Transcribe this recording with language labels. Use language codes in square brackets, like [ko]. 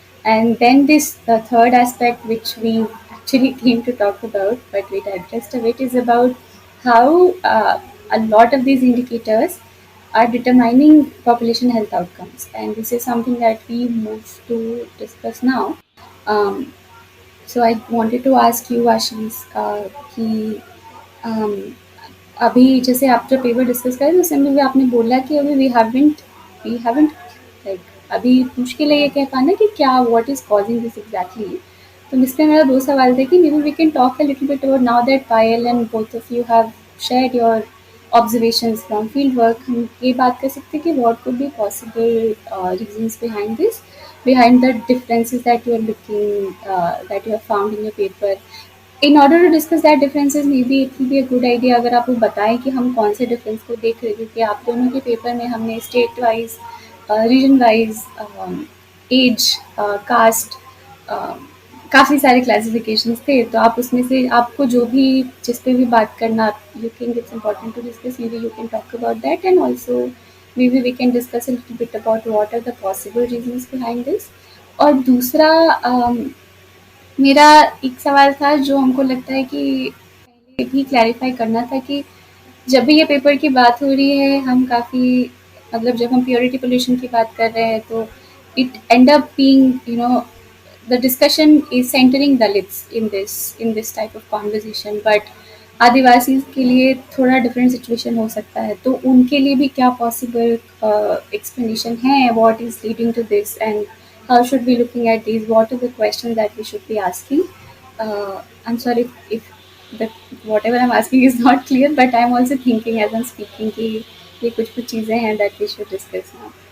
[en] And then this the third aspect, which we actually came to talk about, but we digressed a bit, is about how a lot of these indicators are determining population health outcomes. And this is something that we move to discuss now. Um, so I wanted to ask you, Ashish, [hi] कि um, अभी जैसे आप जब paper discuss करें तो उसमें भी आपने बोला कि अभी [en] we haven't like [hi] अभी मुश्किल है ये कह पाना कि क्या [en] What is causing this exactly. [hi] तो इसमें मेरा दो सवाल थे कि [en] Maybe we can talk a little bit about now that Payal and both of you have shared your observations from field work. [hi] हम ये बात कर सकते हैं कि [en] what could be possible reasons behind this, behind the differences that you are looking that you have found in your paper. In order to discuss that differences, maybe it will be a good idea [hi] अगर आप वो बताएं कि हम कौन से difference को देख रहे हैं, क्योंकि आप दोनों के पेपर में हमने state wise, region wise, as, cast, काफ़ी सारे क्लासिफिकेशंस थे. तो आप उसमें से आपको जो भी जिस पे भी बात करना [en] You think it's important to discuss, maybe you can talk about that. And also maybe we can discuss a little bit about what are the possible reasons behind this. [hi] और दूसरा मेरा एक सवाल था जो हमको लगता है कि पहले भी क्लैरिफाई करना था कि जब भी ये पेपर की बात हो रही है, हम काफ़ी मतलब जब हम प्योरिटी पोल्यूशन की बात कर रहे हैं तो [en] it end up being the discussion is centering Dalits in this type of conversation, but [hi] आदिवासी के लिए थोड़ा डिफरेंट सिचुएशन हो सकता है. तो उनके लिए भी क्या पॉसिबल एक्सप्लेनेशन है, [en] What is leading to this, and how should we looking at these, what are the questions that we should be asking. I'm sorry if that whatever I'm asking is not clear, but I'm also thinking as I'm speaking [hi] कि ये कुछ चीज़ें हैं [en] that we should discuss now.